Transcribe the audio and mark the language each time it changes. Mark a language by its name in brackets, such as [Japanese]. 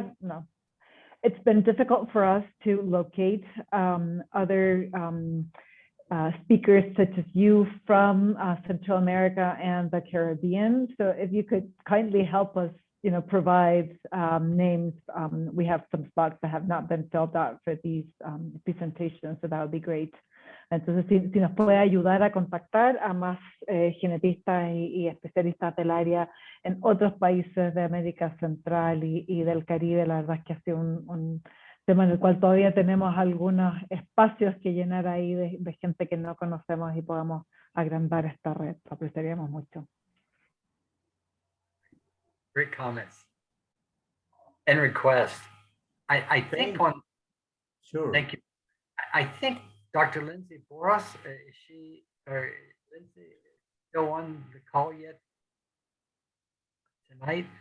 [English] No, it's been difficult for us to locate other speakers such as you from Central America and the Caribbean. So if you could kindly help us, provide names. We have some spots that have not been filled out for these presentations, so that would be great. [Spanish] Entonces, si nos puede ayudar a contactar a más genetistas y especialistas del área en otros países de América Central y del Caribe, la verdad es que ha sido un tema en el cual todavía tenemos algunos espacios que llenar ahí de gente que no conocemos y podamos agrandar esta red. Lo apreciaríamos mucho. [English] Great comments and requests. I think on. Sure. Thank you. I think Dr. Lindsay Boras, is she or Lindsay still on the call yet tonight?